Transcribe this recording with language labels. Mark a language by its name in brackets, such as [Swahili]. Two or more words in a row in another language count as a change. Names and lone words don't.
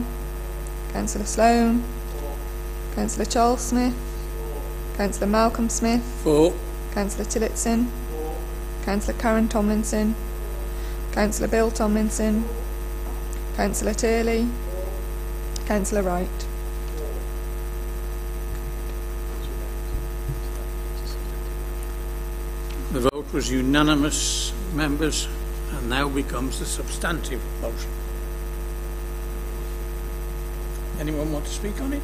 [English] Councillor Sloan. Councillor Charles Smith. Councillor Malcolm Smith. 4. Councillor Tillotson. Councillor Karen Tomlinson. Councillor Bill Tomlinson. Councillor Turley. Councillor Wright. The vote was unanimous, members, and now becomes the substantive motion. Anyone want to speak on it?